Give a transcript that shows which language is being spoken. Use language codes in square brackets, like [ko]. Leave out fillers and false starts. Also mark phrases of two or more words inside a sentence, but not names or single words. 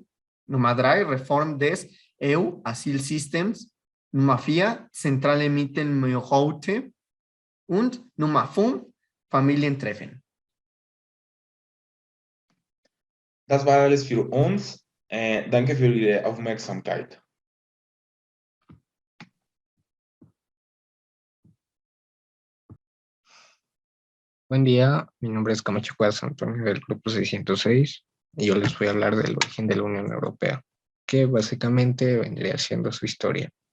[de] Nummer 3, Reform des EU-Asylsystems. Nummer 4, zentrale Mittelmeerroute. Und Nummer 5, Familientreffen. Das war alles für uns. Danke für Ihre Aufmerksamkeit. [es] Buen día, mi nombre es Camacho Cuadras Antonio del Grupo 606 y yo les voy a hablar del origen de la Unión Europea, que básicamente vendría siendo su historia.